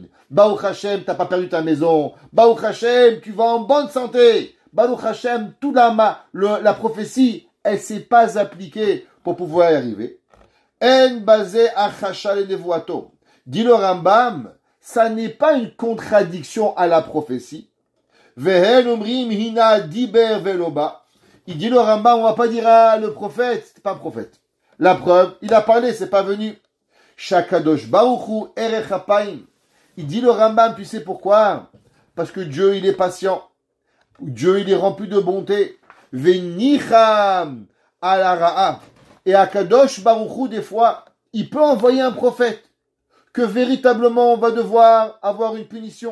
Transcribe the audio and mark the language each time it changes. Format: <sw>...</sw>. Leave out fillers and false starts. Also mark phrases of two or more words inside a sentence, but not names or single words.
<he>ברוך השם,</he> <fr>t'as pas perdu ta maison.</fr> <he>ברוך השם,</he> <fr>tu vas en bonne santé.</fr> <he>ברוך השם,</he> <fr>toute la prophétie, elle s'est pas appliquée pour pouvoir y arriver.</fr> <he>אין בזה הכחשה לנבואתו.</he> <fr>Dit le Rambam, ça n'est pas une contradiction à la prophétie.</fr> <he>והן אומרים הנה דבר ולא בא.</he> <fr>Il dit le Rambam, on va pas dire le prophète, c'est pas un prophète. La preuve, il a parlé, c'est pas venu.</fr> <he>שהקדוש ברוך הוא ארך אפים.</he> <fr>Il dit le Rambam, tu sais pourquoi? Parce que Dieu, il est patient. Dieu, il est rempli de bonté.</fr> <he>וניחם על הרעה.</he> <fr>Et</fr> <he>הקדוש ברוך הוא,</he> <fr>des fois, il peut envoyer un prophète que véritablement on va devoir avoir une punition.</fr>